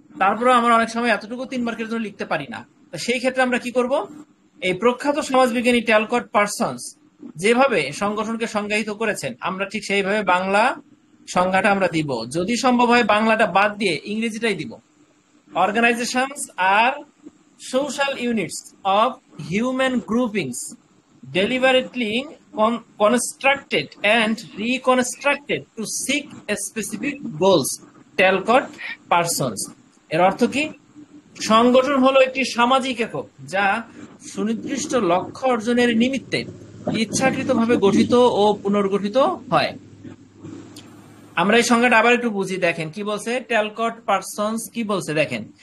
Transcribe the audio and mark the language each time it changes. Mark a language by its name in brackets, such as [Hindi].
[Bangla] তারপরে আমরা অনেক সময় এতটুকু 3 মার্কের জন্য লিখতে পারি না। তো সেই ক্ষেত্রে আমরা কি করব, এই প্রখ্যাত সমাজবিজ্ঞানী ট্যালকট পার্সন্স যেভাবে সংগঠনকে সংজ্ঞায়িত করেছেন, আমরা ঠিক সেইভাবে বাংলা সংজ্ঞাটা আমরা দিব। যদি সম্ভব হয় বাংলাটা বাদ দিয়ে ইংরেজিটাই দিব। [English] Organizations are social units of human groupings deliberately constructed and reconstructed to seek a specific goals. [Bangla] Talcott Parsons। এর অর্থ কি? সংগঠন হলো একটি সামাজিক একক যা সুনির্দিষ্ট লক্ষ্য অর্জনের নিমিত্তে ইচ্ছাকৃতভাবে গঠিত ও পুনর্গঠিত হয়। আমরা এই সংজ্ঞাটা আবার একটু বুঝি, দেখেন কি বলছে ট্যালকট পার্সনস, কি বলছে দেখেন।